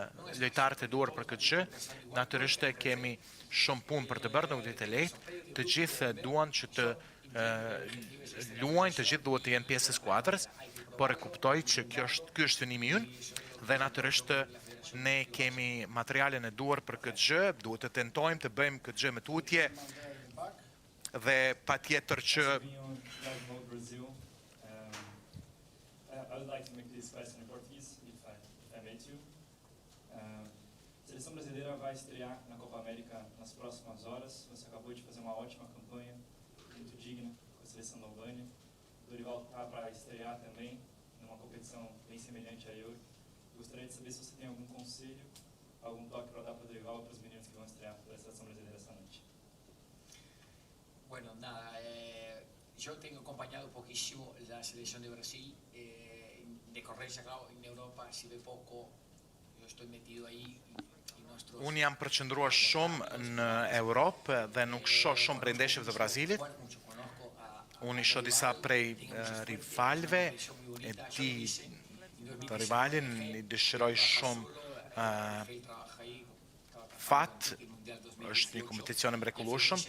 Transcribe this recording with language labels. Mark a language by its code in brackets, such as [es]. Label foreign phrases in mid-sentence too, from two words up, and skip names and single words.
[sq] e duhur për këtë gjë, natyrisht kemi shumë punë për të bërë, nuk do të lehtë, të gjithë duan që të luajnë, të gjithë duhet të jenë pjesë e skuadrës, por e kuptoj që ky është synimi ynë dhe natyrisht ne kemi materialen e duhur për këtë gjë, duhet të tentojmë të bëjmë këtë gjë me tutje dhe patjetër që [en] I would like to make this question in Portuguese, if I may too. [pt] A seleção brasileira vai estrear na Copa América nas próximas horas. Você acabou de fazer uma ótima campanha, muito digna, com a seleção da Albânia. O Dorival está para estrear também numa competição bem semelhante à Euro. Gostaria de saber se você tem algum conselho, algum toque para dar para o Dorival e para os meninos que vão estrear pela seleção brasileira esta noite. [es] Bueno, nada, yo tengo acompañado poquísimo la selección de Brasil. De correncia, claro, en Europa se ve poco, yo estoy metido ahí y nuestros... [sq] Unë jam përqendruar shumë në Europë dhe nuk shoh shumë prej ndeshjeve të Brazilit. Unë I shoh disa prej rivalëve, e di të rivalin, I dëshiroj shumë fat, është një kompeticion e mrekullueshëm.